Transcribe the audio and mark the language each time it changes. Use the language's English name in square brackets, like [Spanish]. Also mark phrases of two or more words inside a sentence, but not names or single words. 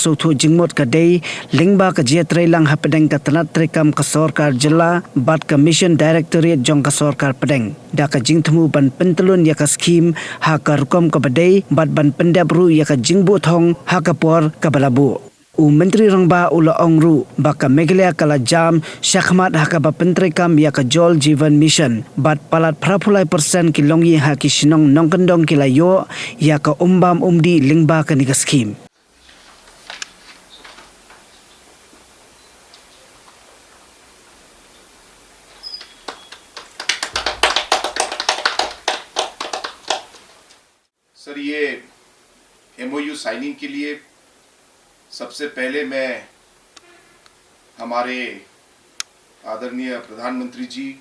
[Khasi] sothu jingmot ka day lingba ka jetre lang hapedeng ka tanat trekam ka Sarkar jala bat ka Mission Directorate jong ka Sarkar Padang da ka jingthmu ban pentelun ya ka scheme ha ka rukom ka badai bat ban pendabru ya ka jingbu thong ha ka por ka balabu u menteri rangba ula ongru baka Meghalaya kala jam shakhmat haka ba pentri kam ya ka Jal Jeevan Mission bat palat prapulai persen ki longi ha ki sinong nongkendong ki layo ya ka umbam umdi lingba ka ni ka scheme. [Hindi] सर ये [English] MOU signing [Hindi] के लिए सबसे पहले मैं हमारे आदरणीय प्रधानमंत्री जी